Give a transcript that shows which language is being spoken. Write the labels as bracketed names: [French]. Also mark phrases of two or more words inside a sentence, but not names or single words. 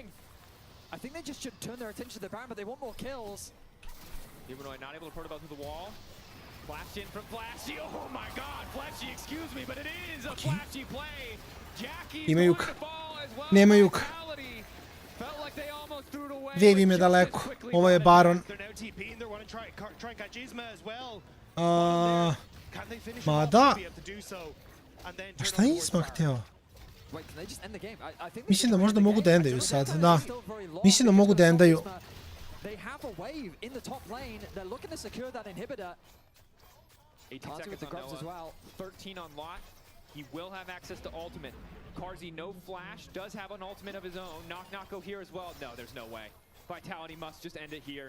[English] I think they just should turn their attention to the Baron, but they want more kills. Humanoid not able to portable through the wall. Flashed in from Flashy. Oh my god, Flashy, excuse me, but it is a Flashy play. Jackie's going to fall as well. [Serbian] Nema juk. [English] Felt like they almost threw it away. [Serbian] Wave im je daleko. Ovo je Baron. Ma da. A šta je Isma htio? Mislim da možda mogu da endaju sad, da. Mislim da mogu da endaju. [English] They have a wave in the top lane. They're looking to secure that inhibitor. 18 seconds on Noah. As well. 13 on Lot. He will have access to ultimate. Carzzy, no flash, does have an ultimate of his own. Knock-knock here as well. No, there's no way. Vitality must just end it here.